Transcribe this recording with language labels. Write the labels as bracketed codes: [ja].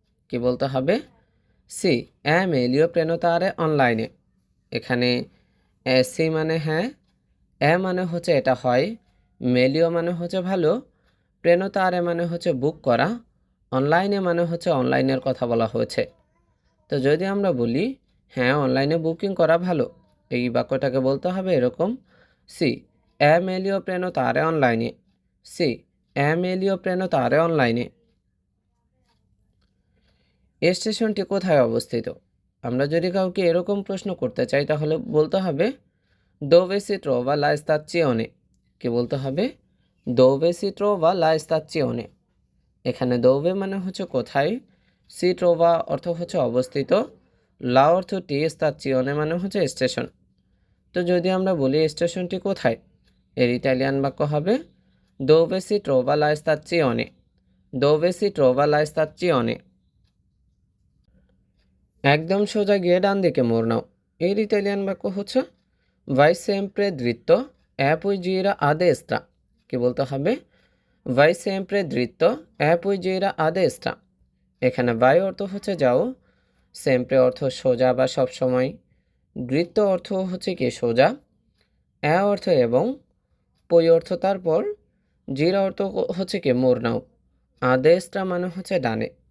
[bn] কি বলতে হবে? [it] সি è meglio prenotare online. [bn] এখানে সি মানে হ্যাঁ, এ মানে হচ্ছে এটা হয়, মেলিও মানে হচ্ছে ভালো, প্রেনোতারে মানে হচ্ছে বুক করা, অনলাইনে মানে হচ্ছে অনলাইনের কথা বলা হয়েছে। তো যদি আমরা বলি হ্যাঁ অনলাইনে বুকিং করা ভালো, এই বাক্যটাকে বলতে হবে এরকম, [it] সি è meglio prenotare online, সি è meglio prenotare online। [bn] স্টেশনটি কোথায় অবস্থিত? আমরা যদি কাউকে এরকম প্রশ্ন করতে চাই তাহলে বলতে হবে [it] dove si trova la stazione, [bn] কি বলতে হবে dove si trova la stazione। এখানে dove মানে হচ্ছে কোথায়, si trova অর্থ হচ্ছে অবস্থিত, la অর্থটি stazione মানে হচ্ছে স্টেশন। তো যদি আমরা বলি স্টেশনটি কোথায়, এর ইটালিয়ান বাক্য হবে [it] dove si trova la stazione, dove si trova la stazione। [bn] একদম সোজা গিয়ে ডান দিকে মোড় নাও, এর ইটালিয়ান বাক্য হচ্ছে [it] vai sempre dritto e poi gira a destra, [bn] কি বলতে হবে [it] vai sempre dritto e poi gira a destra। [bn] এখানে vai অর্থ হচ্ছে যাও, sempre অর্থ সোজা বা সব সময়, দৃত্ত অর্থ হচ্ছে কি সোজা, এ অর্থ এবং, পই অর্থ তারপর, জিরা অর্থ হচ্ছে কি মোড় নাও, আদেশটা মানে হচ্ছে ডানে।